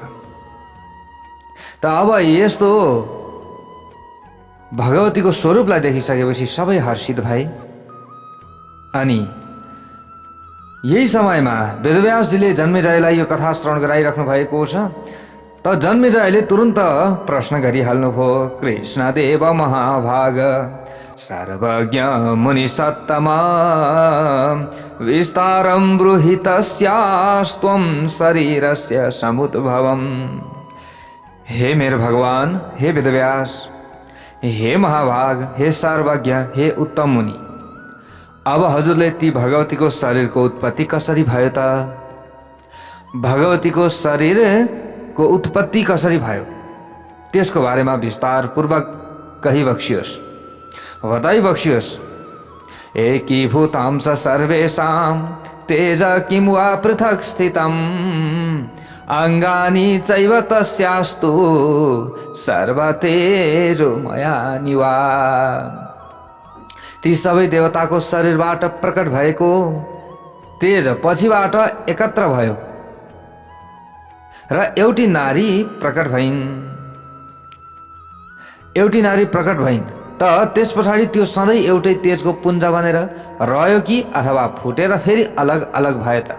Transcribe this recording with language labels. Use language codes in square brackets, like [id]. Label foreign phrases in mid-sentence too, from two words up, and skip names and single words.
[ne] त अब यस्तो भगवतीको स्वरूपलाई देखिसकेपछि सबै हर्षित भए। अनि यही समयमा वेदव्यासजीले जन्मेजयलाई यो कथा श्रवण गराइराख्नु भएको छ। त जन्मेजयले तुरुन्त प्रश्न गरिहाल्नुभयो, [sa] कृष्णदेव महाभाग सर्वज्ञ मुनिसत्तमा विस्तारं ब्रूहि तस्यास्त्वं शरीरस्य समुद्भवम्। [ne] हे मेरो भगवान, हे वेदव्यास, हे महाभाग, हे सर्वज्ञ, हे उत्तम मुनि, अब हजुरले ती भगवतीको शरीरको उत्पत्ति कसरी भयो त? भगवतीको शरीरको उत्पत्ति कसरी भयो त्यसको बारेमा विस्तारपूर्वक कही बक्सियोस्, बताइ बक्सियोस्। [sa] एकीभूतांश सर्वेषां तेज किं वा पृथक् स्थितम् अङ्गानि चैव तस्यास्तु सर्वतेजोमया निवा। [ne] ती सबै देवताको शरीरबाट प्रकट भएको तेज पछिबाट एकत्र भयो र एउटी नारी प्रकट भइन्। त त्यस पछाडि त्यो सधैँ एउटै तेजको पुञ्ज बनेर रह्यो कि अथवा फुटेर फेरि अलग अलग भयो त?